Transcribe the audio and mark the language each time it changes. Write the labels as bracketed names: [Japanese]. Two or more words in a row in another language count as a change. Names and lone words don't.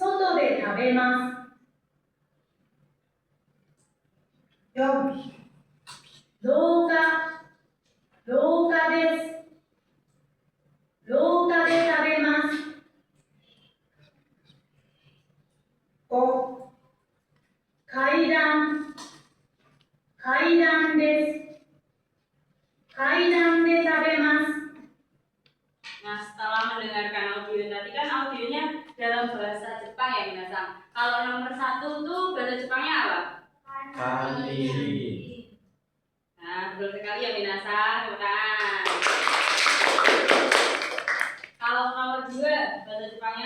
[Japanese] 外で食べます。4、廊下、廊下です。廊下で食べます。5、階段、階段です。階段で食べます。 [Indonesian] Nah, setelah mendengarkan audio tadi kan audionya dalam bahasa Jepang ya minasan. Kalau nomor 1 tuh bahasa Jepangnya apa? Kanji. Nah, betul sekali ya minasan. Tepuk tangan. Kalau nomor 2 bahasa Jepangnya?